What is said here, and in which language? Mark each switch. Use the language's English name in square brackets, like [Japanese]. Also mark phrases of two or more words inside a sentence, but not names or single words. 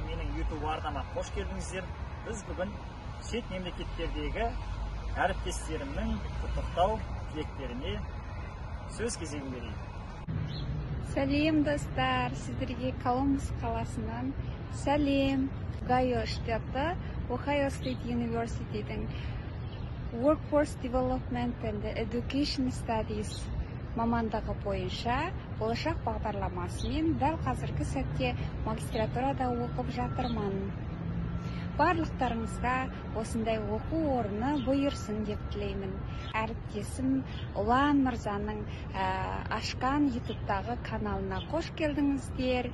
[Kazakh] Менің YouTube арнама қош келдіңіздер. Біз бүгін шет мемлекеттердегі әріптестерімнің құттықтау тілектеріне сөз кезегін берейік. Сәлем достар, сіздерге Колумбус қаласынан сәлем. Ohio штаты, Ohio State University'дің [English] Workforce Development and Education Studies [Kazakh] мамандығы бойынша болашақ бағдарламасымен дәл қазіргі сәтте магистратурада оқып жатырмын. Барлықтарыңызға осындай оқу орны бұйырсын деп тілеймін. Әріптесім Ұлан Мырзаның ашқан YouTube'тағы каналына қош келдіңіздер.